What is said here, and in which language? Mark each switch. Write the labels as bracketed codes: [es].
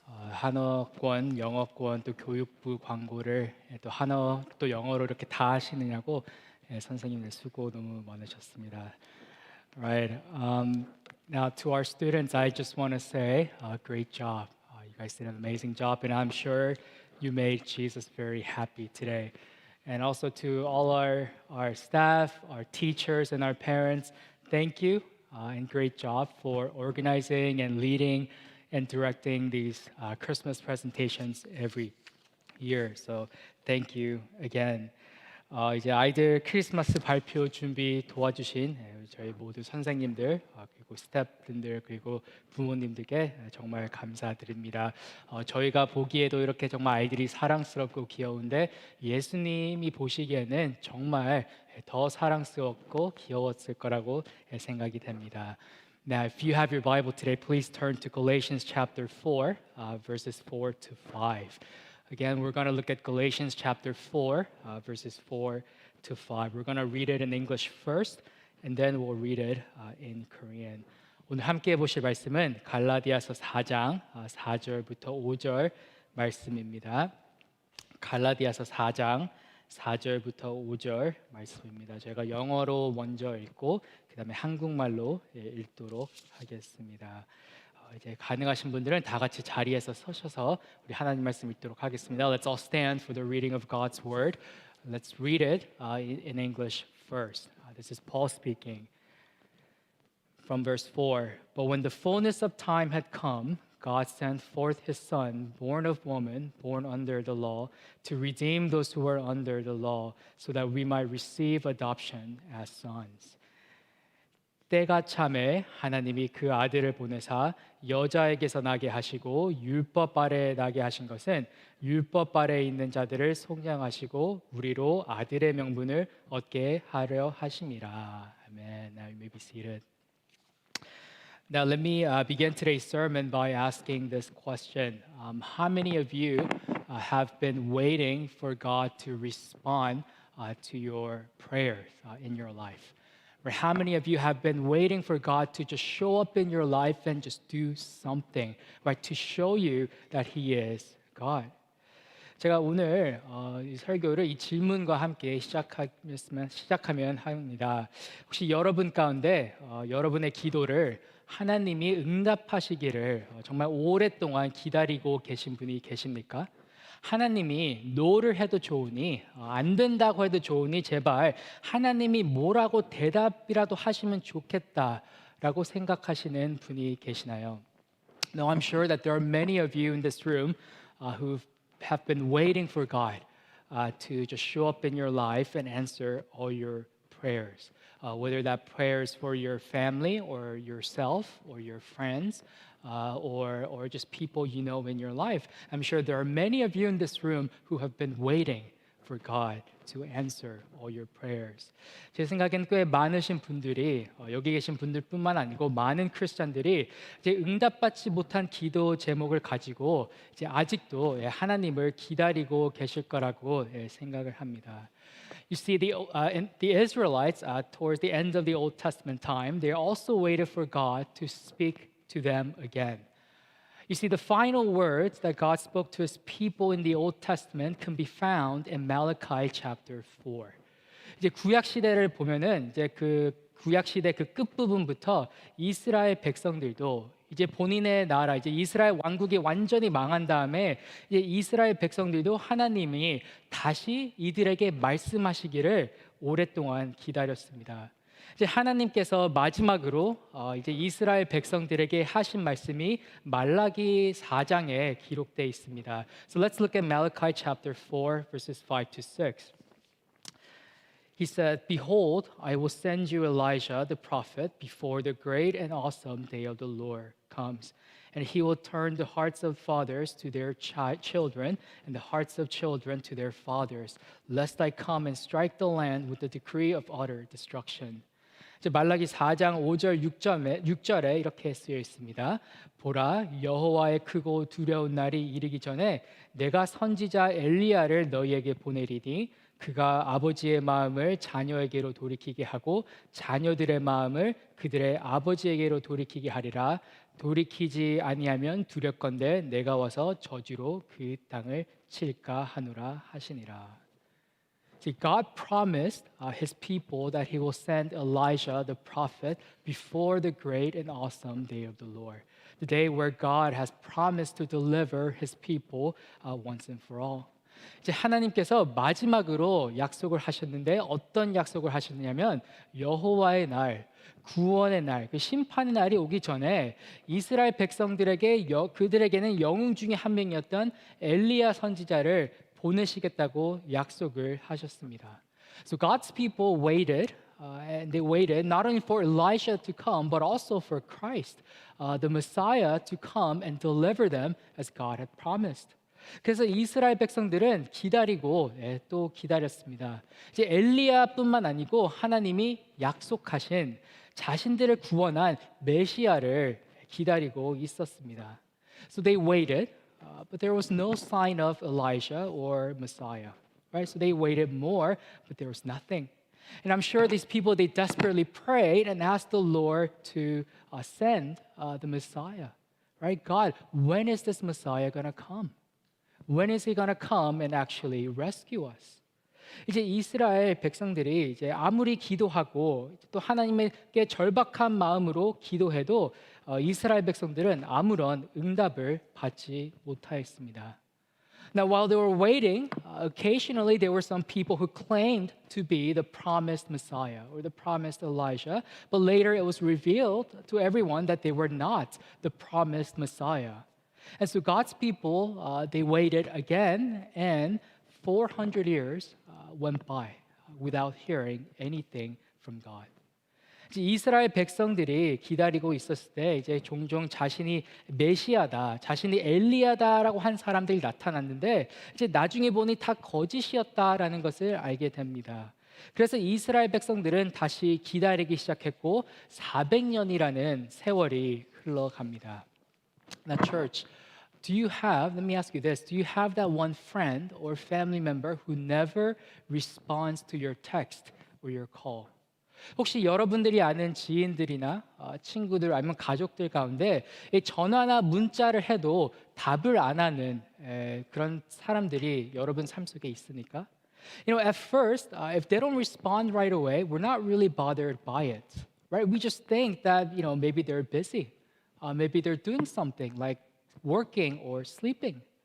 [ko] 한어권, 영어권, 또 교육부 광고를 또 한어 또 영어로 이렇게 다 하시느냐고 선생님들 수고 너무 많으셨습니다. [en] Right. Now to our students, I just want to say, great job. You guys did an amazing job, and I'm sure you made Jesus very happy today. And also to all our staff, our teachers, and our parents, thank you and great job for organizing and leading and directing these Christmas presentations every year. So thank you again. [ko] 이제 아이들 크리스마스 발표 준비 도와주신 저희 모두 선생님들 그리고 스태프분들 그리고 부모님들께 정말 감사드립니다. 저희가 보기에도 이렇게 정말 아이들이 사랑스럽고 귀여운데 예수님이 보시기에는 정말 더 사랑스럽고 귀여웠을 거라고 생각이 됩니다. [en] Now, if you have your Bible today, please turn to Galatians chapter 4, verses 4 to 5. Again, we're going to look at Galatians chapter 4, verses 4 to 5. We're going to read it in English first, and then we'll read it in Korean. [ko] 오늘 함께 보실 말씀은 갈라디아서 4장 4절부터 5절 말씀입니다. 갈라디아서 4장 4절부터 5절 말씀입니다. 제가 영어로 먼저 읽고 그 다음에 한국말로 읽도록 하겠습니다. 이제 가능하신 분들은 다 같이 자리에서 서셔서 우리 하나님 말씀 읽도록 하겠습니다. [en] Let's all stand for the reading of God's word. Let's read it in English first. This is Paul speaking from verse 4. But when the fullness of time had come, God sent forth his son, born of woman, born under the law, to redeem those who were under the law, so that we might receive adoption as sons. [ko] 때가 참에 하나님이 그 아들을 보내사 여자에게서 나게 하시고 율법 아래에 나게 하신 것은 율법 아래에 있는 자들을 속량하시고 우리로 아들의 명분을 얻게 하려 하심이라. [en] Amen. Now you may be seated. Now let me begin today's sermon by asking this question. How many of you have been waiting for God to respond to your prayers in your life? Or how many of you have been waiting for God to just show up in your life and just do something, right? To show you that He is God. [ko] 제가 오늘 이 설교를 이 질문과 함께 시작하면 합니다. 혹시 여러분 가운데 여러분의 기도를 하나님이 응답하시기를 정말 오랫동안 기다리고 계신 분이 계십니까? 하나님이 노를 해도 좋으니 안 된다고 해도 좋으니 제발 하나님이 뭐라고 대답이라도 하시면 좋겠다라고 생각하시는 분이 계시나요? [en] Now I'm sure that there are many of you in this room who have been waiting for God to just show up in your life and answer all your prayers. Whether that prayers for your family or yourself or your friends or just people you know in your life. I'm sure there are many of you in this room who have been waiting for God to answer all your prayers. [ko] 제 생각엔 꽤 많으신 분들이 여기 계신 분들뿐만 아니고 많은 크리스찬들이 이제 응답받지 못한 기도 제목을 가지고 이제 아직도 하나님을 기다리고 계실 거라고 생각을 합니다. [en] You see, the Israelites, towards the end of the Old Testament time, they also waited for God to speak to them again. You see, the final words that God spoke to His people in the Old Testament can be found in Malachi chapter 4. [ko] 이제 구약 시대를 보면은 이제 그 구약 시대 그 끝 부분부터 이스라엘 백성들도 이제 본인의 나라 이제 이스라엘 왕국이 완전히 망한 다음에 이제 이스라엘 백성들도 하나님이 다시 이들에게 말씀하시기를 오랫동안 기다렸습니다. 이제 하나님께서 마지막으로 이제 이스라엘 백성들에게 하신 말씀이 말라기 4장에 기록되어 있습니다. [en] So let's look at Malachi chapter 4 verses 5 to 6. He said, "Behold, I will send you Elijah the prophet before the great and awesome day of the Lord comes. And he will turn the hearts of fathers to their children and the hearts of children to their fathers, lest I come and strike the land with the decree of utter destruction." [ko] 이제 말라기 4장 5절 6절에 이렇게 쓰여 있습니다. 보라, 여호와의 크고 두려운 날이 이르기 전에 내가 선지자 엘리야를 너희에게 보내리니 그가 아버지의 마음을 자녀에게로 돌이키게 하고 자녀들의 마음을 그들의 아버지에게로 돌이키게 하리라. 돌이키지 아니하면 두렵건대 내가 와서 저주로 그 땅을 칠까 하노라 하시니라. [en] See, God promised his people that he will send Elijah the prophet before the great and awesome day of the Lord. The day where God has promised to deliver his people once and for all. [ko] 이제 하나님께서 마지막으로 약속을 하셨는데 어떤 약속을 하셨냐면 여호와의 날, 구원의 날, 그 심판의 날이 오기 전에 이스라엘 백성들에게 그들에게는 영웅 중에 한 명이었던 엘리야 선지자를 보내시겠다고 약속을 하셨습니다. [en] So God's people waited, and they waited not only for Elijah to come, but also for Christ, the Messiah, to come and deliver them as God had promised. [ko] 그래서 이스라엘 백성들은 기다리고 또 기다렸습니다. 이제 엘리야뿐만 아니고 하나님이 약속하신 자신들을 구원한 메시아를 기다리고 있었습니다. [en] So they waited, but there was no sign of Elijah or Messiah. Right? So they waited more, but there was nothing. And I'm sure these people, they desperately prayed and asked the Lord to send the Messiah. Right? God, when is this Messiah going to come? When is he going to come and actually rescue us? [ko] 이제 이스라엘 백성들이 이제 아무리 기도하고 또 하나님께 절박한 마음으로 기도해도 이스라엘 백성들은 아무런 응답을 받지 못하였습니다. [en] Now, while they were waiting, occasionally there were some people who claimed to be the promised Messiah or the promised Elijah, but later it was revealed to everyone that they were not the promised Messiah. And so God's people, they waited again, and 400 years went by without hearing anything from God. [ko] 이제 이스라엘 백성들이 기다리고 있었을 때 이제 종종 자신이 메시아다, 자신이 엘리야다라고 한 사람들이 나타났는데 이제 나중에 보니 다 거짓이었다라는 것을 알게 됩니다. 그래서 이스라엘 백성들은 다시 기다리기 시작했고 400년이라는 세월이 흘러갑니다. [en] Now, church, let me ask you this, do you have that one friend or family member who never responds to your text or your call? [ko] 혹시 여러분들이 아는 지인들이나 친구들 아니면 가족들 가운데 전화나 문자를 해도 답을 안 하는 그런 사람들이 여러분 삶 속에 있습니까? [en] You know, at first, if they don't respond right away, we're not really bothered by it, right? We just think that, maybe they're busy. Maybe they're doing something like working or sleeping.